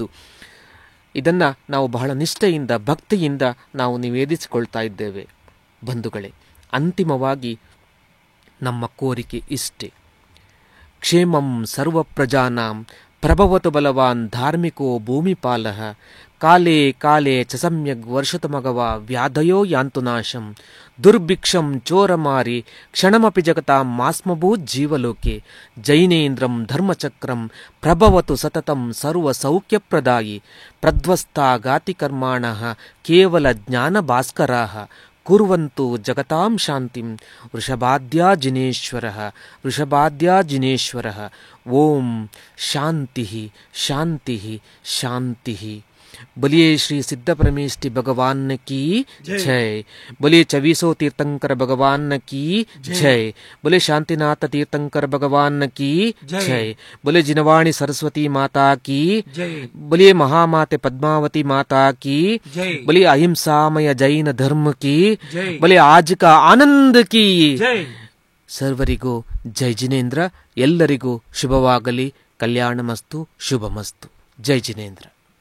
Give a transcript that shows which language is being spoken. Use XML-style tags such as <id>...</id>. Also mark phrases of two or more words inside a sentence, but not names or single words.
<kn>ಇದನ್ನು ನಾವು ಬಹಳ ನಿಷ್ಠೆಯಿಂದ, ಭಕ್ತಿಯಿಂದ ನಾವು ನಿವೇದಿಸಿಕೊಳ್ತಾ ಇದ್ದೇವೆ. ಬಂಧುಗಳೇ, ಅಂತಿಮವಾಗಿ ನಮ್ಮ ಕೋರಿಕೆ ಇಷ್ಟೇ:</kn> <sa>ಕ್ಷೇಮಂ ಸರ್ವಪ್ರಜಾನಾಂ ಪ್ರಭವತು ಬಲವಾನ್ ಧಾರ್ಮಿಕೋ ಭೂಮಿಪಾಲಃ ಕಾಲೇ ಕಾಲೇ ಚ ಸಮ್ಯಗ್ ವರ್ಷತಮಗವ ವ್ಯಾಧಯೋ ಯಾಂತು ನಾಶಂ ದುರ್ಭಿಕ್ಷಂ ಚೋರಮಾರಿ ಕ್ಷಣಮಪಿ ಜಗತಾಂ ಮಾಸ್ಮಭೂತ್ ಜೀವಲೋಕೆ ಜೈನೇಂದ್ರಂ ಧರ್ಮಚಕ್ರಂ ಪ್ರಭವತು ಸತತಂ ಸರ್ವಸೌಖ್ಯಪ್ರದಾಯಿ ಪ್ರಧ್ವಸ್ತಾ ಗಾತಿ ಕರ್ಮಾಣಃ ಕೇವಲ ಜ್ಞಾನಭಾಸ್ಕರಾಃ ಕುರ್ವಂತು ಜಗತಾಂ ಶಾಂತಿಂ ವೃಷಭಾದ್ಯಾಜಿನೇಶ್ವರಃ ಓಂ ಶಾಂತಿ ಶಾಂತಿ ಶಾಂತಿ.</sa> <hi>बोलिए श्री सिद्ध परमेष्टि भगवान की जय. बोलिए 2400 तीर्थंकर भगवान की जय. बोले शांतिनाथ तीर्थंकर भगवान की जय. बोले जिनवाणी सरस्वती माता की जय. बोलिए महामाते पद्मावती माता की जय. बोलिए अहिंसामय जैन धर्म की जय. बोले आज का आनंद की जय. सर्वरिगो जय जिनेंद्र.</hi> <kn>ಎಲ್ಲರಿಗೂ ಶುಭವಾಗಲಿ.</kn> <sa>ಕಲ್ಯಾಣಮಸ್ತು, ಶುಭಮಸ್ತು.</sa> <kn>ಜೈ ಜಿನೇಂದ್ರ.</kn>